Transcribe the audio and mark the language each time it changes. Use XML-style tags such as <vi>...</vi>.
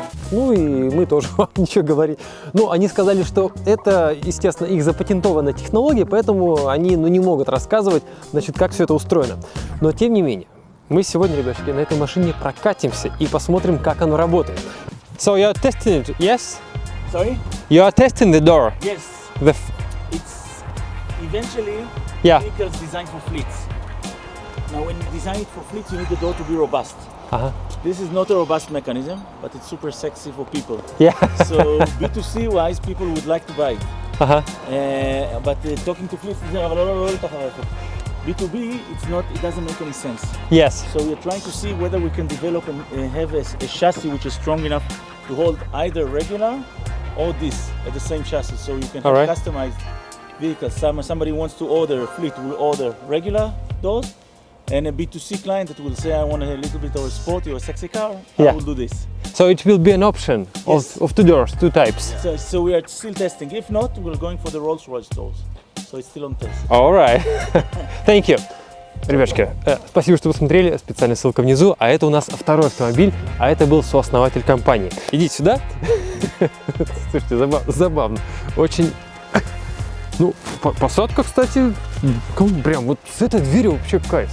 <ru>Ну и мы тоже вам ничего говорить. Ну, они сказали, что это, естественно, их запатентованная технология, поэтому они не могут рассказывать, значит, как все это устроено. Но тем не менее, мы сегодня, ребятки, на этой машине прокатимся и посмотрим, как оно работает.</ru> <en>So you are testing it, yes? Sorry? You are testing the door. Yes. It's eventually vehicles designed for fleets. Now, when you design it for fleets, you need the door to be robust. This is not a robust mechanism, but it's super sexy for people. Yeah. So B2C wise, people would like to buy it. But talking to fleets, B2B, it doesn't make any sense. Yes. So we're trying to see whether we can develop and have a chassis which is strong enough to hold either regular or this at the same chassis. So you can have customized vehicles. Somebody wants to order a fleet, will order regular doors. And a B2C client that will say, I want a little bit of a sporty or a sexy car, I will do this. So it will be an option of two doors, two types. So we are still testing. If not, we're going for the Rolls-Royce doors. So it's still on test. All right. Thank you.</en> <ru>Ребятушки, спасибо, что вы смотрели. Специальная ссылка внизу. А это у нас второй автомобиль, а это был сооснователь компании. Идите сюда. Слушайте, забавно. Очень... Ну, посадка, кстати, прям вот с этой дверью вообще кайф.</ru>